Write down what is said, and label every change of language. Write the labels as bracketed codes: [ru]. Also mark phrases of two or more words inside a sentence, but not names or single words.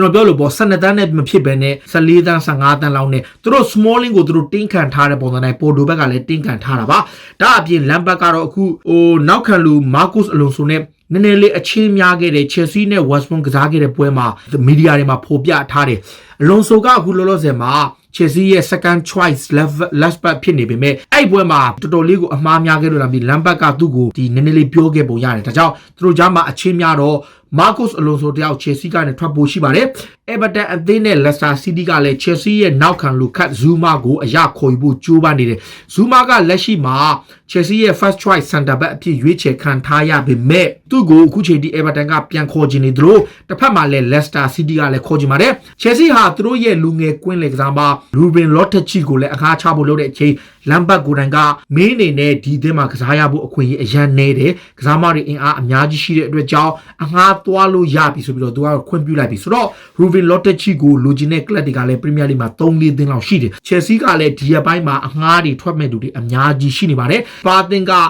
[my] တော်ပြောလို့ပေါ့12တန်းနဲ့မဖြစ်ဘဲနဲ့14တန်း15တန်းလောက်နဲ့သူတို့ smalling ကိုသူတို့တင်းခံထားတဲ့ပုံစံတိုင်းပေါ်တိုဘက်ကလည်းတင်းခံထားတာပါဒါအပြင်လမ်ဘတ်ကတော့အခုနောက်ခံလူမာကုစ်အလွန်ဆိုနဲ့နည်းနည်းလေးအချင်းများခဲ့တဲ့ Chelsea နဲ့ West Brom ကစားခဲ့တဲ့ပွဲမှာမီဒီယာတွေမှာ ဖော်ပြထားတယ်အလွန်ဆိုကအခုလောလောဆယ်မှာ Chelsea ရဲ့ [en] second choice left back [my] ဖြစ်နေပေမဲ့အဲ့ပွဲမှာတော်တော်လေးကိုအမှားများခဲ့လို့လာပြီးလမ်ဘတ်ကသူ့ကိုဒီနည်းနည်းလေးပြောခဲ့ပုံရတယ်ဒါကြောင့်သူတို့ကြားမှာအချင်းများတော့Marcos Alonso တယောက် Chelsea ကနေထွက်ဖို့ရှိပါတယ်။ Everton အသင်းနဲ့ Leicester City ကလည်း Chelsea ရဲ့နောက်ခံလူခတ် Zuma ကိုအရခေါ်ယူဖို့ကြိုးပမ်းနေတယ်။ Zuma ကလက်ရှိမှာ Chelsea ရဲ့ [en] first choice center back [my] အဖြစ်ရွေးချယ်ခံထားရပေမဲ့သူ့ကိုအခုချိန်ထိ Everton ကပြန်ခေါ်ချင်နေသလိုတစ်ဖက်မှာ လည်း Leicester City ကလည်းခေါ်ချင်ပါတယ်။ Chelsea ဟာသူတို့ရဲ့လူငယ်ကွင်းလေကစားမ Ruben Loftus-Cheek ကိုလည်းအခါချဖို့လုပ်တဲ့အချိန်လမ်ဘတ်ကိုတိုင်ကမင်းအနေနဲ့ဒီအသင်းမှာကစားရဖို့အခွင့်အရေးအရန်နေတယ်။ကစားမတွေအင်အားအများကြီးရှိတဲ့အတွက်ကြောင့်အငှားသွားလို့ရပြီဆိုပြီးတော့သူကခွင့်ပြုလိုက်ပြီဆိုတော့ Ruben Loftus-Cheek ကိုလူချင်းတဲ့ကလပ်တွေကလည်း Premier League မှာ3-4သင်းလောက်ရှိတယ်။ Chelsea ကလည်းဒီရက်ပိုင်းမှာအငှားတွေထွက်မဲ့သူတွေအများကြီးရှိနေပါတယ်။ပါတင်က